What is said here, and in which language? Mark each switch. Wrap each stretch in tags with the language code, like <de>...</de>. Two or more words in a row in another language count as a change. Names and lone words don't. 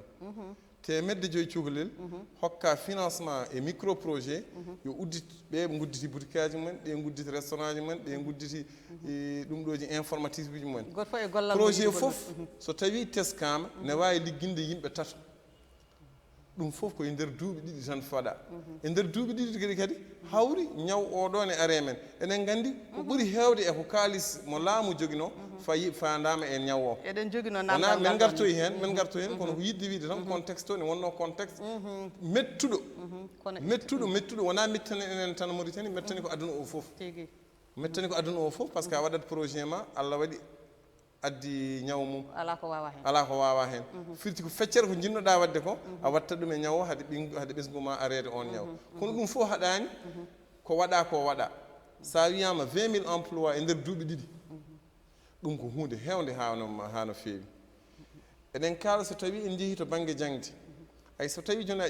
<ff>temedde joyi cukalel hokka financement e</ff> <fr>micro projet</fr> <ff>yo uddit ɓe gudditi boutique aji mumen ɓe gudditi restaurant ji mumen ɓe gudditi ɗum ɗoji informatique uji mumen projet foof so tawi teskama ne wawi ligginde yimɓe tato ɗum fof koye nder duuɓi ɗiɗi tan faɗa e nder duuɓi ɗiɗi kadi hawri ñaw oɗon e are men enen gandi ko ɓuuri hewde e ko kalis mo laamu joguino fayi fandama e ñaw o eɗen joguino wona min gartoy hen kono ko yidde wiide tan contexte o ne wonno contexte mettuɗo wona mettani enen tan Mauritanie mettani ko aduna o foof mettani ko aduna o foof</ff> <fr>par ce que</fr> <ff>a waɗat projet ma Allah waɗi addi ñaw mum ala ko wawa hen firti ko feccere ko jinnoɗa wadde ko a watta ɗum e ñaw o haade ɓesgu ma arede on ñaw kono ɗum fof haɗani ko waɗa sa wiyama 20 000 emploi e nder duuɓi ɗiɗi ɗum ko hunde hewde hano feewi eɗen kala so tawi en jeehi to banggue jangde hay so tawi joni a</ff>